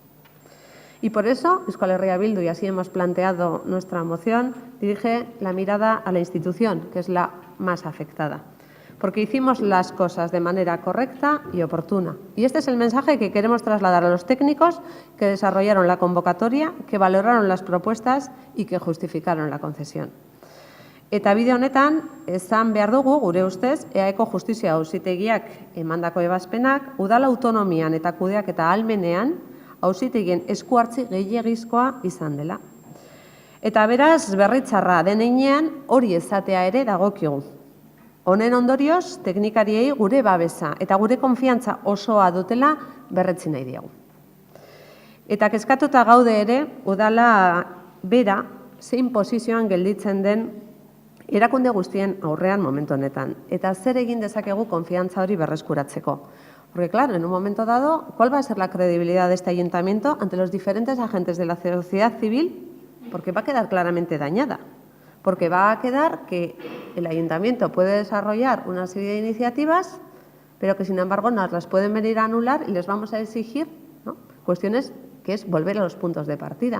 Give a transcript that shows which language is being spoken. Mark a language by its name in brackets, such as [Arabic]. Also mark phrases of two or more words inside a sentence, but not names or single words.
[Spanish] Y por eso, Euskal Herria Bildu, y así hemos planteado nuestra moción, dirige la mirada a la institución, que es la más afectada, porque hicimos las cosas de manera correcta y oportuna. Y este es el mensaje que queremos trasladar a los técnicos que desarrollaron la convocatoria, que valoraron las propuestas y que justificaron la concesión. [Basque] Eta bide honetan, esan behar dugu, gure ustez, EAeko Justizia Auzitegiak emandako ebazpenak, udal autonomian eta kudeaketa ahalmenean, auzitegien esku hartze gehiegizkoa izan dela. Eta beraz, berritzarra den heinean, hori ezatea ere dagokigu. Honen ondorioz, teknikariei gure babesa eta gure konfiantza osoa dutela berretsi nahi diegu. Eta kezkatuta gaude ere, udala bera zein posizioan gelditzen den erakunde guztien aurrean momentu honetan. Eta zer egin dezakegu konfiantza hori berreskuratzeko. [Spanish] Porque, claro, en un momento dado, ¿cuál va a ser la credibilidad de este ayuntamiento ante los diferentes agentes de la sociedad civil? Porque va a quedar claramente dañada. Porque va a quedar que el ayuntamiento puede desarrollar una serie de iniciativas, pero que, sin embargo, nos las pueden venir a anular y les vamos a exigir, ¿no?, cuestiones que es volver a los puntos de partida.